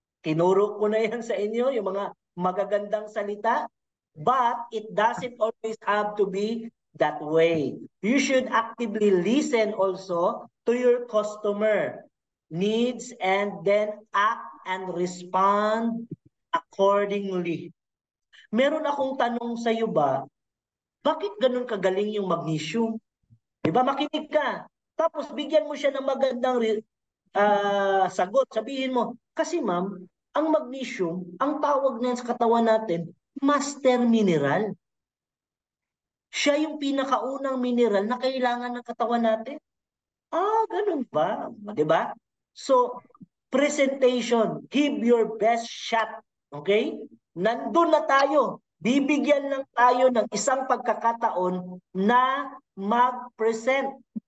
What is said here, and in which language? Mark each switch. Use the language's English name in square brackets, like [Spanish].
[Filipino] Tinuro ko na yan sa inyo, yung mga magagandang salita. [English] But it doesn't always have to be that way. You should actively listen also to your customer needs and then act and respond accordingly. [Filipino] Meron akong tanong sa iyo ba, bakit ganun kagaling yung magnesium? Diba, makinig ka. Tapos bigyan mo siya ng magandang sagot. Sabihin mo, kasi ma'am, ang magnesium, ang tawag na sa katawan natin, master mineral. Siya yung pinakaunang mineral na kailangan ng katawan natin. Ah, ganun ba? Diba? [English] So, presentation, give your best shot. [Filipino] Okay? Nandun na tayo. Bibigyan lang tayo ng isang pagkakataon na mag-present.